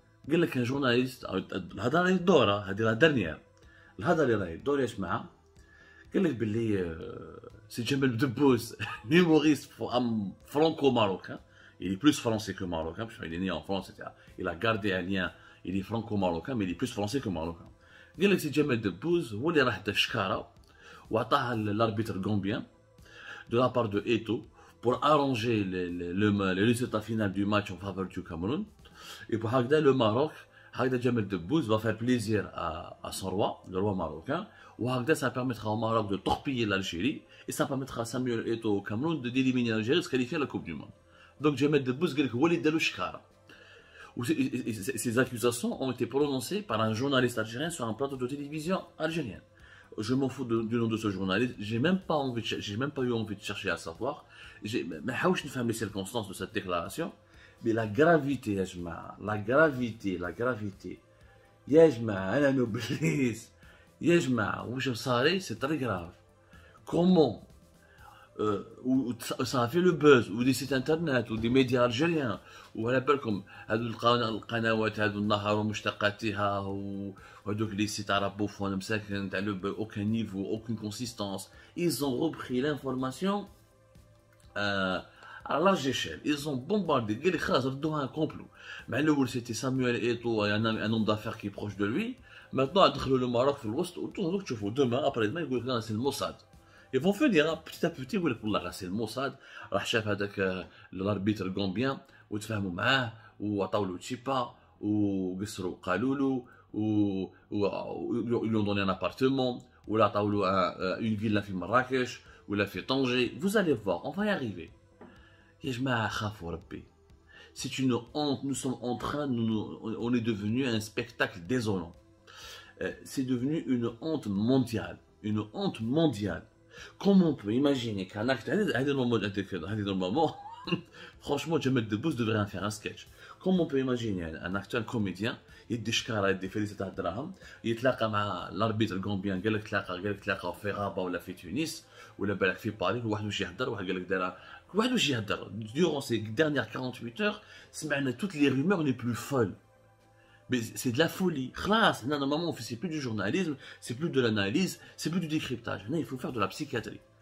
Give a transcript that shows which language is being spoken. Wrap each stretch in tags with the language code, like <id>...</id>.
<ar>قال لك ان جورناليست الهضره اللي الدوره هذه لا ديرنيير الهضره اللي راهي الدور يا جماعه قال لك باللي سي جمال دبوس</ar> <fr>humoriste franco-marocain. Il est plus français que marocain, parce qu'il est né en France, etc. Il a gardé un lien, il est franco-marocain, mais il est plus français que marocain.</fr> <ar>قال لك سي جمال دبوس هو اللي راح دا الشكاره وعطاها</ar> <fr>l'arbitre gambien de la part de Eto'o pour arranger le résultat final du match en faveur du Cameroun. Et pour</fr> <ar>هكذا</ar> <fr>le Maroc,</fr> <ar>هكذا جمال دبوس</ar> <fr>va faire plaisir à son roi, le roi marocain.</fr> <ar>وهكذا</ar> <fr>ça permettra au Maroc de torpiller l'Algérie et ça permettra à Samuel Eto'o au Cameroun d'éliminer l'Algérie et de se qualifier à la Coupe du Monde.</fr> <ar>Donc Jamel Debbouze قال لك هو اللي دار له الشكاره.</ar> <fr>Ces accusations ont été prononcées par un journaliste algérien sur un plateau de télévision algérien. Je m'en fous du nom de ce journaliste, j'ai même pas eu envie de chercher à savoir.</fr> <ar>ما حاولش نفهم</ar> <fr>les circonstances de cette déclaration, mais la gravité</fr> <ar>يا جماعه, la gravité يا جماعه انا نوبليس يا جماعه واش صاري,</ar> <fr>c'est très grave. Comment où ça a fait le buzz, ou des sites internet, ou des médias algériens, ou</fr> <ar>على بالكم هذو القنوات هذو النهار ومشتقاتها وهذوك</ar> <fr>les sites arabophones</fr> <ar>مساكن تاع</ar> <fr>aucun niveau, aucune consistance. Ils ont repris l'information à large échelle. Ils ont bombardé.</fr> <ar>قال لك خلاص ردوها</ar> <fr>un complot.</fr> <ar>مع الاول</ar> <fr>c'était Samuel Eto'o, un homme d'affaires qui est proche de lui. Maintenant</fr> <ar>دخلوا</ar> <fr>le Maroc</fr> <ar>في الوسط وتوصلوا تشوفوا</ar> <fr>demain après demain</fr> <ar>يقول لك</ar> <fr>c'est le Mossad. Ils vont venir petit à petit</fr> <ar>يقول لك والله</ar> <fr>c'est le Mossad</fr> <ar>راح شاف هذاك الاربيتر غامبيان وتفاهموا معاه وعطاو له تشيبا وقصروا قالوا له</ar> <fr>ils lui ont donné un appartement</fr> <ar>ولا عطاو له</ar> <fr>une villa</fr> <ar>في مراكش ولا في طنجة.</ar> <fr>Vous allez voir, on va y arriver.</fr> <ar>يا جماعة خافوا ربي.</ar> <fr>C'est une honte, nous sommes en train, on est devenu un spectacle désolant. C'est devenu une honte mondiale. Une honte mondiale. Comment on peut imaginer qu'un acteur, normalement, franchement, Jamel Debbouze devrait en faire un sketch. Comment on peut imaginer un acteur, un comédien,</fr> <ar>يدي شكارة يدي فلوس تاع الدراهم يتلاقى مع الاربيتر الغامبيان قال لك تلاقى في غابة ولا في تونس ولا بالك في باريس وواحد واش يهدر واحد قال لك دار واحد واش يهدر.</ar> <fr>Durant ces dernières 48 heures</fr> <ar>سمعنا</ar> <fr>toutes les rumeurs les plus folles. Mais c'est de la folie.</fr> <ar>خلاص هنا</ar> <fr>normalement c'est plus du journalisme, c'est plus de l'analyse, c'est plus du décryptage.</fr> <ar>هنا</ar> <fr>il faut faire de la psychiatrie.</fr>